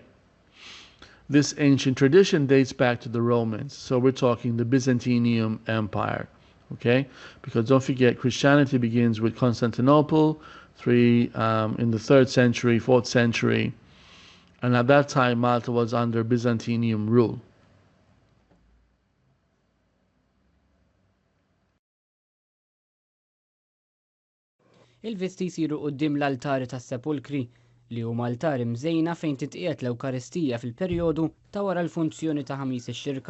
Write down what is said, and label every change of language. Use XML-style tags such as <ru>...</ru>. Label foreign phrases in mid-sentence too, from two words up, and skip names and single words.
<en>This ancient tradition dates back to the Romans, so we're talking the Byzantium Empire, okay? Because don't forget, Christianity begins with Constantinople in the 3rd century, 4th century, and at that time Malta was under Byzantium rule.</en> <mt>Il-visti jsiru quddiem l-altari tas-sepulkri li huma altari mżejna fejn titqiegħed l-Ewkaristija fil-perjodu ta' wara l-funzjoni ta' ħamis ix-xirka.</mt>